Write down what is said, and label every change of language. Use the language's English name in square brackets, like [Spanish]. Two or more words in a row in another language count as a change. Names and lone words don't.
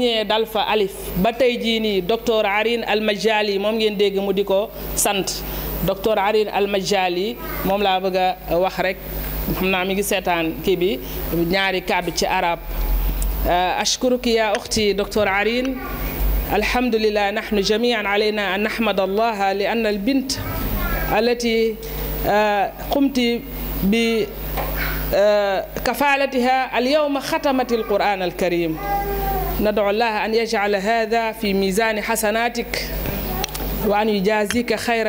[Wolof] ñëwee dal fa alif ba tey jii nii docteur Arin Al-Majali moom ngeen dégg mu di ko sant docteur Arin Al-Majali moom laa bëgg a wax rek xam naa mi ngi seetaan kii bi ñaari kàddu ci arab [Arabic] أشكركِ يا أختي [Wolof] docteur Arin [Arabic] الحمد لله نحن جميعا علينا أن نحمد الله لأن البنت التي قمت بكفالتها اليوم ختمت القرآن الكريم ندعو الله أن يجعل هذا في ميزان حسناتك وأن يجازيك خير